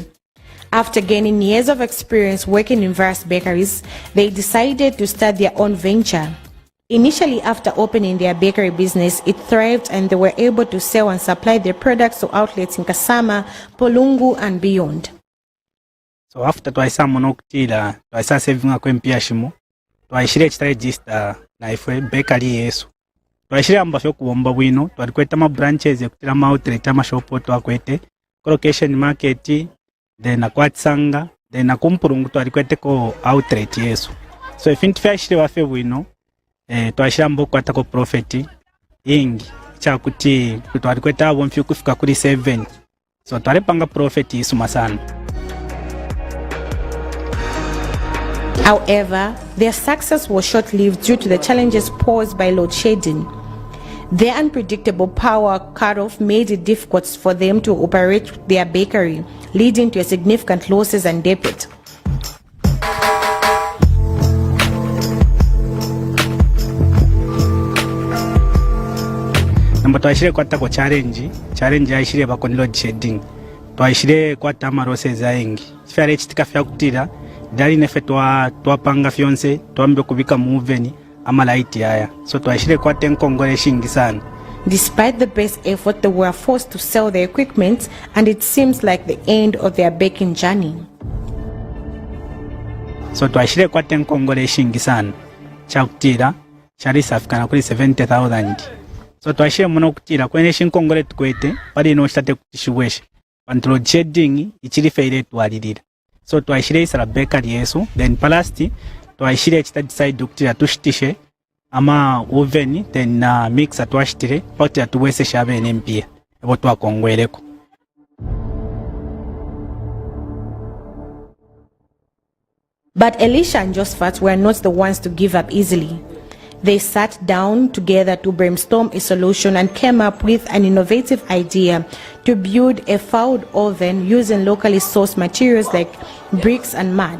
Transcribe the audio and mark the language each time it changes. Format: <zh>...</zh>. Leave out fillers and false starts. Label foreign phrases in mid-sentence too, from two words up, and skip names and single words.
<en>After gaining years of experience working in various bakeries, they decided to start their own venture. Initially, after opening their bakery business, it thrived and they were able to sell and supply their products to outlets in Kasama, Polungu and beyond. So after</en> <bem>twaisa monokutila twaisa saving kwempia shimo twaishire chita register na ifwe bakery yesu twashire amba fyo kubomba bwino twalikweta ma branches ekutira ma outlet ama shop twakwete</bem> <en>location market</en> <bem>then akwatsanga then akumpurungu twalikwete ko outlet yesu.</bem> <en>So if</en> <bem>intfashire wafe bwino twashire mbo kwata ko profit ingi chakuti twalikweta abo mfyo kufika kuri 7. So twalipanga profit isuma sana.</bem> <en>However, their success was short-lived due to the challenges posed by load shedding. Their unpredictable power cutoff made it difficult for them to operate their bakery, leading to significant losses and debt.</en> <bem>Namba twashire kwatako challenge yaishire bako</bem> <en>load shedding.</en> <bem>Twashire kwata amaroses ayengi. Chifare chitika fyakutira dali nefe twapanga fyonse twambe kubika mu oven amalight aya. So twashire kwata enkongole shingi sana.</bem> <en>Despite the best effort, they were forced to sell their equipment, and it seems like the end of their baking journey.</en> <bem>So twashire kwata enkongole shingi sana. Chakutira chali safikana kuri 70,000. So twashire muno kutira kwene shinkongole tukwete pali no state kutishuweshe. Pantu</bem> <en>load shedding</en> <bem>ichiri feire twalirira. So twashire isara bakery yesu, then palasti twashire chita decide kutira tushitishe ama oven</bem> <en>then mixer</en> <bem>twashitire poti atuwese shabe nempia ebo twakongwereko.</bem> <en>But Elisha and Josephat were not the ones to give up easily. They sat down together to brainstorm a solution and came up with an innovative idea to build a food oven using locally sourced materials like bricks and mud.</en>